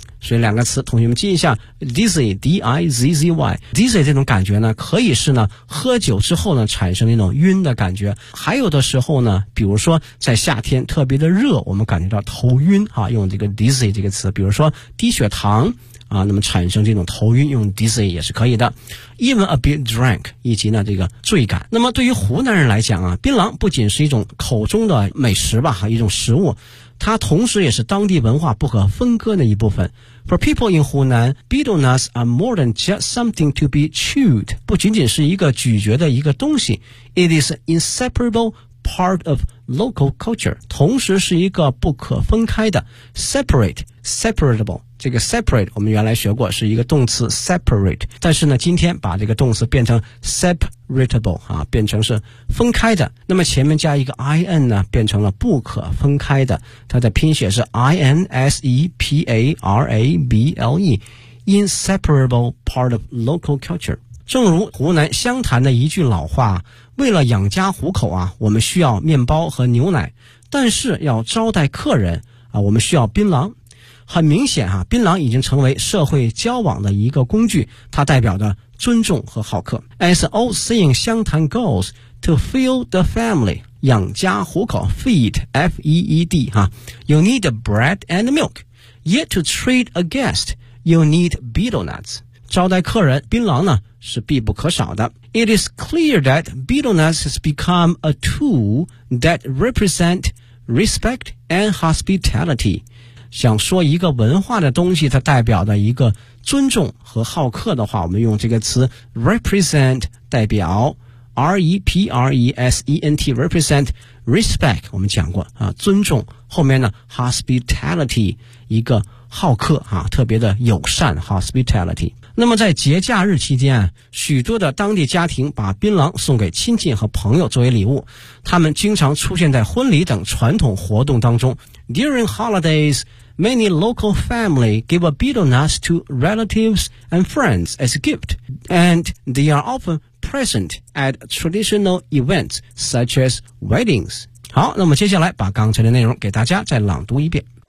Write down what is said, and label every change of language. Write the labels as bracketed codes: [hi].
[zh] 所以两个词同学们记一下 dizzy, D-I-Z-Z-Y dizzy 这种感觉呢可以是呢喝酒之后呢产生那种晕的感觉，还有的时候呢比如说在夏天特别的热，我们感觉到头晕啊，用这个 dizzy 这个词，比如说低血糖啊，那么产生这种头晕用 dizzy 也是可以的。 [en] even a bit drunk [zh] 以及呢这个醉感。那么对于湖南人来讲啊，槟榔不仅是一种口中的美食吧，一种食物，它同时也是当地文化不可分割的一部分。 [en] For people in Hunan, betel nuts are more than just something to be chewed. [zh] 不仅仅是一个咀嚼的一个东西。 [en] It is an inseparable part of local culture. [zh] 同时是一个不可分开的。 Separate, separable. 这个 separate 我们原来学过是一个动词 separate。但是呢今天把这个动词变成 separatable, 啊变成是分开的。那么前面加一个 in 呢变成了不可分开的。它的拼写是 inseparable, [en] inseparable part of local culture。 [zh] 正如湖南湘潭的一句老话，为了养家糊口啊，我们需要面包和牛奶，但是要招待客人啊，我们需要槟榔。很明显啊，槟榔已经成为社会交往的一个工具，它代表着尊重和好客。 [en] As an old saying, 湘潭 goes, to feed the family, [zh] 养家糊口 [en] feed, F-E-E-D, you need bread and milk, yet to treat a guest, you need betel nuts. [zh] 招待客人槟榔呢是必不可少的。 [en] It is clear that betel nuts has become a tool that represent respect and hospitality. [zh] 想说一个文化的东西它代表的一个尊重和好客的话，我们用这个词 represent 代表 R-E-P-R-E-S-E-N-T represent respect, 我们讲过啊，尊重，后面呢 hospitality 一个好客啊，特别的友善 hospitality。那么在节假日期间，许多的当地家庭把槟榔送给亲戚和朋友作为礼物，他们经常出现在婚礼等传统活动当中。 [en] During holidays, many local family give a betel nuts to relatives and friends as a gift, and they are often present at traditional events such as weddings. [zh] 好，那么接下来把刚才的内容给大家再朗读一遍。